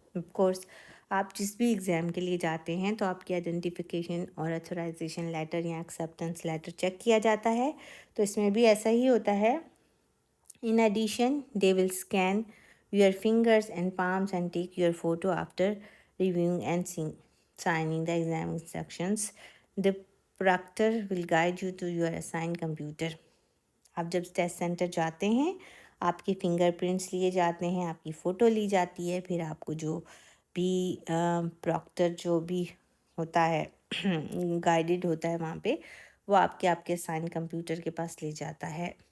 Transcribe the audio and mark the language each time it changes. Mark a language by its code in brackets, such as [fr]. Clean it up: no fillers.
[hi] Of course आप जिस भी एग्ज़ाम के लिए जाते हैं तो आपकी आइडेंटिफिकेशन और अथोराइजेशन लेटर या एक्सेप्टेंस लेटर चेक किया जाता है. तो इसमें भी ऐसा ही होता है. [en] In addition they will scan your fingers and palms and take your photo after reviewing and signing the exam instructions. The proctor will guide you to your assigned computer. [hi] आप जब टेस्ट सेंटर जाते हैं आपके fingerprints लिए जाते हैं, आपकी photo ली जाती है, फिर आपको जो भी प्रॉक्टर जो भी होता है गाइडेड होता है वहाँ पे, वो आपके असाइन कंप्यूटर के पास ले जाता है.